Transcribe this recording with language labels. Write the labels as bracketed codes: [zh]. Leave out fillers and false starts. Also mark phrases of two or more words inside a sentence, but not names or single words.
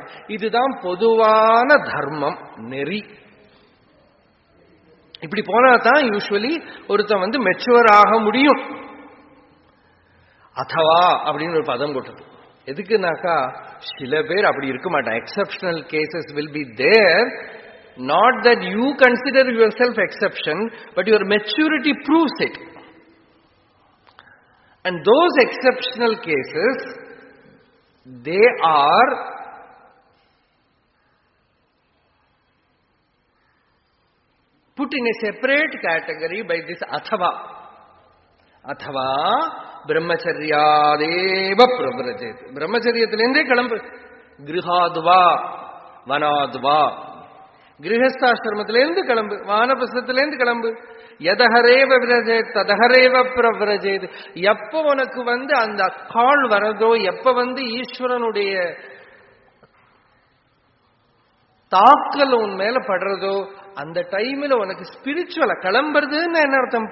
[ta] இதுதான் பொதுவான தர்மம், நெறி. இப்படி போனா தான் யூஸ்வலி ஒருத்தன் மெச்சுவர் ஆக முடியும். அத்தவா அப்படின்னு ஒரு பதம் போட்டது எதுக்குனாக்கா, சில பேர் அப்படி இருக்க மாட்டான். [en] exceptional cases will be there. Not that you consider yourself exception, but your maturity proves it. And those exceptional cases, they are put in a separate category by this athava. [sa] अथवा ब्रह्मचर्यादेव प्रव्रजेत्. [ta] பிரம்மச்சரியத்திலேருந்து கிளம்பு. [sa] गृहाद्वा वनाद्वा. [ta] கிரகஸ்தாசிரமத்திலேருந்து கிளம்பு, வானபிரஸ்தத்திலேருந்து கிளம்பு. [sa] यदहरेव विरजेत् तदहरेव प्रव्रजेत्. [ta] எப்ப உனக்கு அந்த கால் வரதோ, எப்ப ஈஸ்வரனுடைய தாக்கல் உன் மேல படுறதோ, அந்த டைம்ல உனக்கு ஸ்பிரிச்சுவலா கிளம்புறதுன்னு என்ன அர்த்தம்?